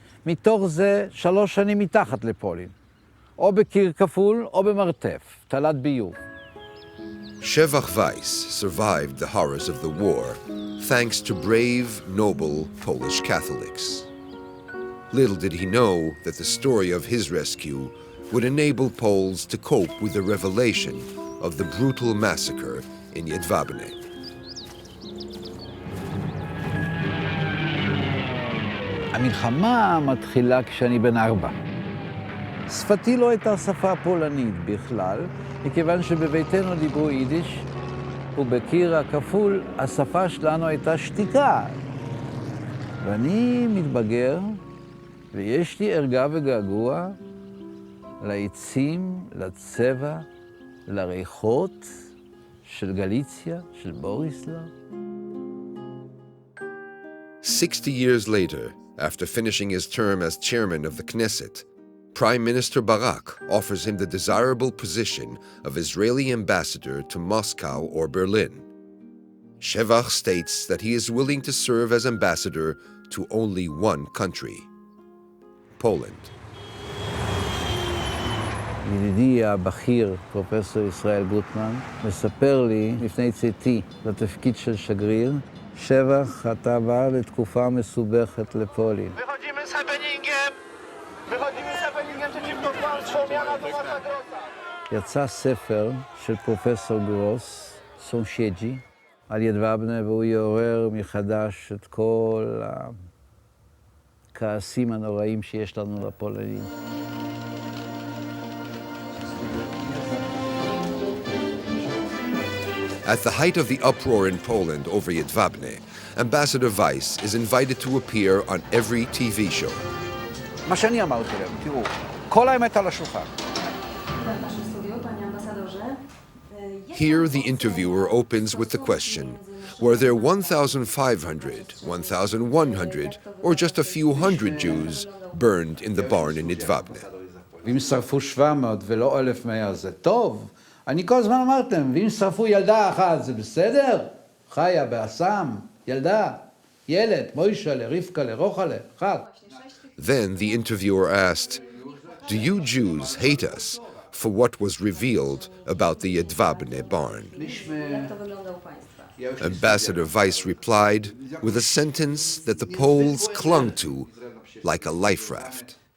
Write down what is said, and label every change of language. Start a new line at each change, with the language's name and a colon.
Hebrew: מתוך זה 3 שנים מתחת לפולין. או בקיר כפול או במרתף, תלת ביוב.
English: Shevach Weiss survived the horrors of the war thanks to brave, noble Polish Catholics. Little did he know that the story of his rescue would enable Poles to cope with the revelation of the brutal massacre in Jedwabne.
Hebrew: המלחמה מתחילה כשאני בן 4. שפתי לא הייתה שפה פולנית בכלל, מכיוון שבביתנו דיברו יידיש, ובקיר הכפול השפה שלנו הייתה שתיקה. ואני מתבגר, ויש לי ערגה וגעגוע לעצים, לצבע, לריחות של גליציה, של בוריסלב.
English: 60 years later, after finishing his term as chairman of the Knesset, Prime Minister Barak offers him the desirable position of Israeli ambassador to Moscow or Berlin. Shevach states that he is willing to serve as ambassador to only one country, Poland.
Hebrew: ידידי הבכיר, פרופסור ישראל גוטמן, מספר לי לפני צאתי לתפקיד של שגריר, שבח, אתה בא לתקופה מסובכת לפולין. יצא ספר של פרופסור גרוס, סונשייג'י, על ידוובנה, והוא יעורר מחדש את כל הכעסים הנוראים שיש לנו לפולנים.
English: At the height of the uproar in Poland over Jedwabne, Ambassador Weiss is invited to appear on every TV show.
Hebrew: מה שאני אמרתי להם, תראו, כל האמת על השולחן.
English: Here, the interviewer opens with the question, were there 1,500, 1,100, or just a few hundred Jews burned in the barn in Jedwabne?
Hebrew: ואם שרפו 700 ולא 1,100 זה טוב. אני כל הזמן אמרתם, ואם שרפו ילדה אחת זה בסדר? חיה באסם, ילדה, ילד, מוישלה, רבקלה, רוחלה, אחת.
English: Then the interviewer asked, do you Jews hate us for what was revealed about the Jedwabne barn? Ambassador Weiss replied with a sentence that the Poles clung to like a life raft.